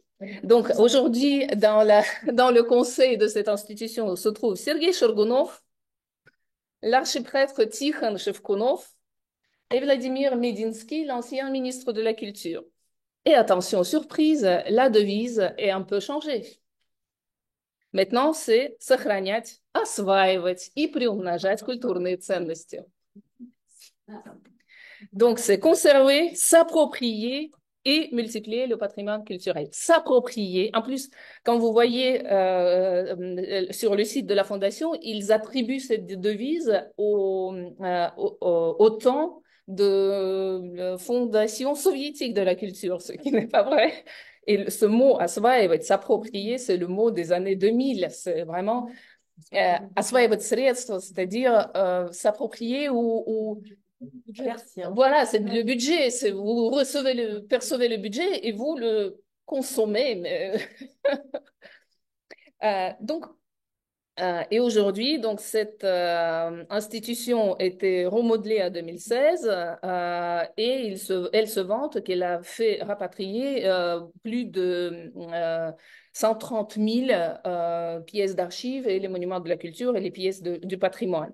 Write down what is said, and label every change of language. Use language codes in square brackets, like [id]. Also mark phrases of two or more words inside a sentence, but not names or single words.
[fr] Donc, aujourd'hui, dans le conseil de cette institution se trouvent Sergei Shorgunov, l'archiprêtre Tikhon Shevkunov et Vladimir Medinsky, l'ancien ministre de la Culture. Et attention, surprise, la devise est un peu changée. Maintenant, c'est [ru] сохранять, осваивать и приумножать культурные ценности. [fr] Donc, c'est conserver, s'approprier et multiplier le patrimoine culturel. S'approprier. En plus, quand vous voyez sur le site de la Fondation, ils attribuent cette devise au temps de la Fondation soviétique de la culture, ce qui n'est pas vrai. Et ce mot, asvaïvet, s'approprier, c'est le mot des années 2000. C'est vraiment [ru] осваивать средства, [fr] c'est-à-dire s'approprier ou merci, hein. Voilà, c'est le budget. Vous percevez le budget et vous le consommez. Donc, et aujourd'hui, donc cette institution était remodelée en 2016 et elle se vante qu'elle a fait rapatrier plus de 130 000 pièces d'archives et les monuments de la culture et les pièces du patrimoine.